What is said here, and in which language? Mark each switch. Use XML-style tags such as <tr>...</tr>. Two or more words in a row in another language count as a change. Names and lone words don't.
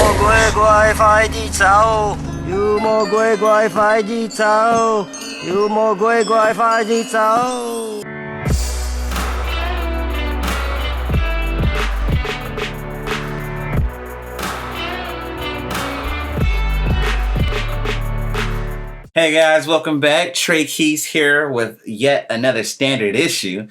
<yue>乖乖快啲走，妖魔鬼怪快啲走，妖魔鬼怪快啲走。</yue> <en>Hey guys, welcome back. Trey Keys here with yet another standard issue.</en>